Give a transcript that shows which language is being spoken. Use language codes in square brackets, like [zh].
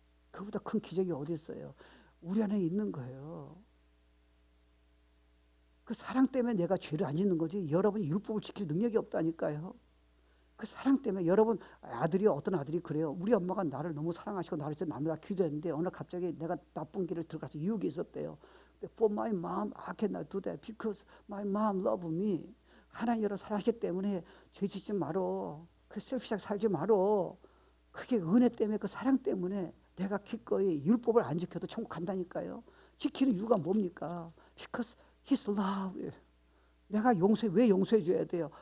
[ko] 그보다 큰 기적이 어디 있어요? 우리 안에 있는 거예요. 그 사랑 때문에 내가 죄를 안 짓는 거지 여러분이 율법을 지킬 능력이 없다니까요. 그 사랑 때문에 여러분 어떤 아들이 그래요. 우리 엄마가 나를 너무 사랑하시고 나를 진짜 남보다 기도했는데 어느 날 갑자기 내가 나쁜 길을 들어가서 유혹이 있었대요. [en] For my mom, I cannot do that because my mom love me. [ko] 하나님 여러분 사랑하기 때문에 죄 짓지 말어. 그 셀피하게 살지 말어. 그게 은혜 때문에 그 사랑 때문에 내가 기꺼이 율법을 안 지켜도 천국 간다니까요. 지키는 이유가 뭡니까? [en] Because His love. [ko] 내가 왜 용서해 줘야 돼요?